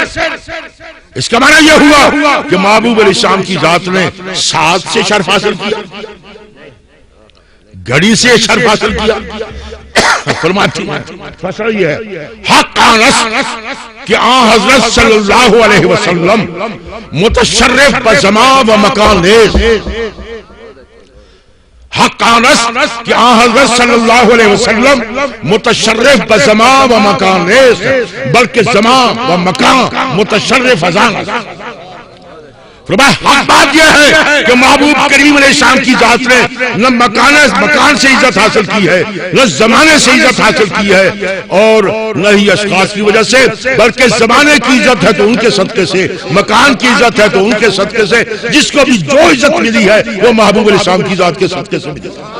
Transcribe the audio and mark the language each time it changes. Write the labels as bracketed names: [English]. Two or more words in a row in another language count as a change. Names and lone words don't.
[Urdu] اس کا معنی یہ ہوا کہ محبوب علیہ السلام کی ذات نے سعد سے شرف حاصل کیا، گھڑی سے شرف حاصل کیا۔ فرماتی فیصلہ یہ ہے [Persian] حق آنس کہ آن حضرت صلی اللہ علیہ وسلم متشرف بزمان و مکان نیز، حق آنس کہ آن حضرت صلی اللہ علیہ وسلم متشرف بزمان و مکان نیز، بلکہ زمان و مکان متشرف ازان۔ [Urdu] حق بات یہ ہے کہ محبوب کریم علیہ السلام کی ذات نے نہ مکان سے عزت حاصل کی ہے، نہ زمانے سے عزت حاصل کی ہے، اور نہ ہی اشخاص کی وجہ سے، بلکہ زمانے کی عزت ہے تو ان کے صدقے سے، مکان کی عزت ہے تو ان کے صدقے سے، جس کو بھی جو عزت ملی ہے وہ محبوب علیہ السلام کی ذات کے صدقے سے ملی۔